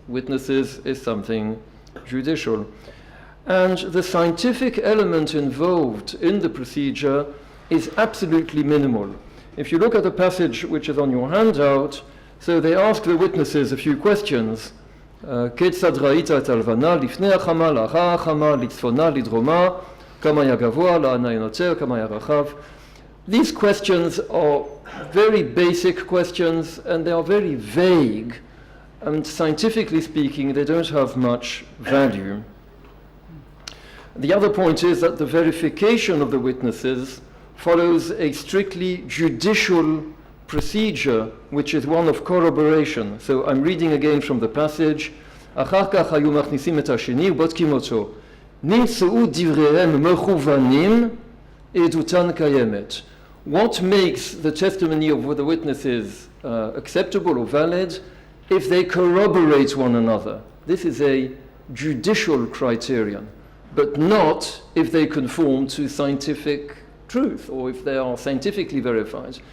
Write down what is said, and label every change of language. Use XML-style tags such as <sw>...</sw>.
<en>witnesses is something judicial. And the scientific element involved in the procedure is absolutely minimal. If you look at the passage which is on your handout, so they ask the witnesses a few questions.</en> <he>כיצד ראית את הלבנה לפני החמה, לאחר החמה, לצפונה, לדרומה, כמה היה גבוה, לאן היה נוצר, כמה היה רחב.</he> <en>These questions are very basic questions and they are very vague, and scientifically speaking they don't have much value. The other point is that the verification of the witnesses follows a strictly judicial procedure, which is one of corroboration. So I'm reading again from the passage.</en> <he>אחר כך היו מכניסים את השני ובודקים אותו. נמצאו דבריהם מכוונים, עדותן קיימת.</he> <en>What makes the testimony of the witnesses acceptable or valid? If they corroborate one another. This is a judicial criterion, but not if they conform to scientific truth or if they are scientifically verified.</en>